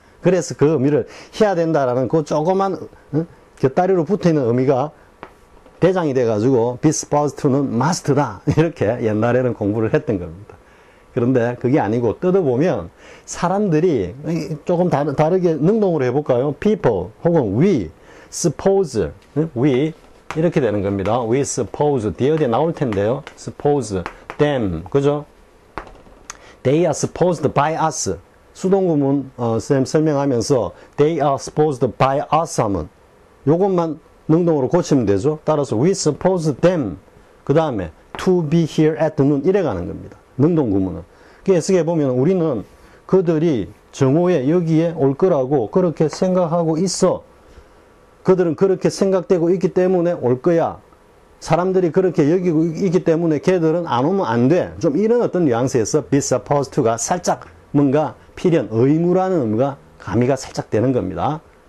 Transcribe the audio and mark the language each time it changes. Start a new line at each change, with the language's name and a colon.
Korean: 그래서 그 의미를 해야 된다라는 그 조그만 곁다리로 붙어 있는 의미가 대장이 돼가지고 be supposed to는 must다. 이렇게 옛날에는 공부를 했던 겁니다. 그런데 그게 아니고 뜯어보면 사람들이 조금 다르게 능동으로 해볼까요?
English: people
Korean: 혹은 we, suppose, we 이렇게 되는 겁니다.
English: We suppose,
Korean: 뒤에 어디에 나올 텐데요.
English: suppose, them,
Korean: 그죠?
English: They are supposed by us.
Korean: 수동구문 쌤 설명하면서
English: they are supposed by us
Korean: 하면 요것만 능동으로 고치면 되죠. 따라서
English: we suppose them
Korean: 그 다음에
English: to be here at noon
Korean: 이래 가는 겁니다. 능동구문은. 그래서 보면 우리는 그들이 정오에 여기에 올 거라고 그렇게 생각하고 있어. 그들은 그렇게 생각되고 있기 때문에 올 거야. 사람들이 그렇게 여기고 있기 때문에 걔들은 안 오면 안 돼. 좀 이런 어떤 뉘앙스에서 be supposed to가 살짝 뭔가 필연, 의무라는 의미가 가미가 살짝 되는 겁니다.